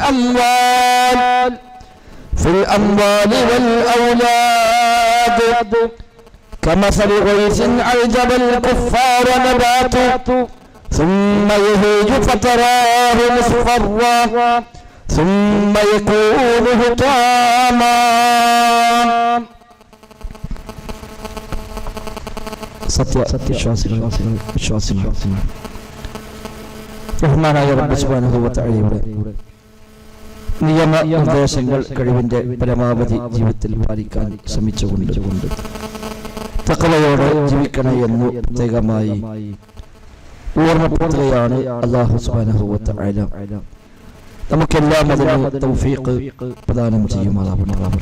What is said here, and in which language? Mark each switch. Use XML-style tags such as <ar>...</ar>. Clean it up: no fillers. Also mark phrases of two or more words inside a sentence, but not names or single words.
<ar>الأموال والأولاد كمثل غيث أعجب الكفار نباته ثم يهيج فتراه مصفرا ثم يكون حطاما</ar> <ml>ബഹുമാനായ റബ്ബ്</ml> <ar>سبحانه وتعالى</ar> <ml>നിയമ നിർദ്ദേശങ്ങൾ കഴിവിന്റെ പരമാവധി ജീവിതത്തിൽ പാലിക്കാൻ ശ്രമിച്ചുകൊണ്ട് തഖ്വയോടെ ജീവിക്കണം എന്ന് പ്രത്യേകമായി ഓർമ്മപ്പെടുത്തുകയാണ് അല്ലാഹു</ml> <ar>سبحانه وتعالى</ar> <ml>നമുക്കെല്ലാം അതിന് തൗഫീഖ് പ്രദാനം ചെയ്യുമാറാവട്ടെ.</ml>